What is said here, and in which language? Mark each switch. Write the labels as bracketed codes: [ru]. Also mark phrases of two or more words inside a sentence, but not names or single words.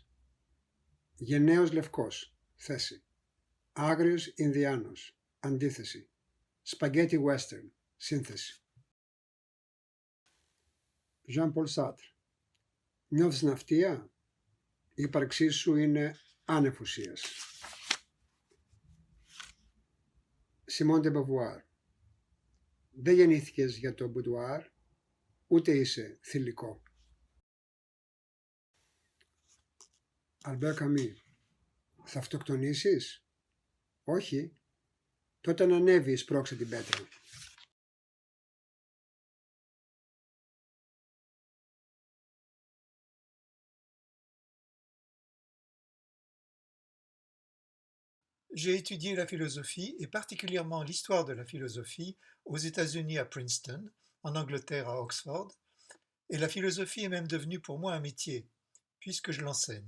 [el] Γενναίος Λευκός. Θέση. Άγριος Ινδιάνος. Αντίθεση. Σπαγκέτι Western. Σύνθεση. Jean Paul Sartre. Νιώθεις ναυτία? Η ύπαρξή σου είναι άνευ ουσίας. Simone de Beauvoir. Δεν γεννήθηκες για το μπουντουάρ, ούτε είσαι θηλυκό. Αλμπέρ Καμί. Θα αυτοκτονήσεις? Όχι. Τότε να ανέβει, σπρώξε την πέτρα. [fr] J'ai étudié la philosophie, et particulièrement l'histoire de la philosophie, aux États-Unis à Princeton, en Angleterre à Oxford, et la philosophie est même devenue pour moi un métier, puisque je l'enseigne.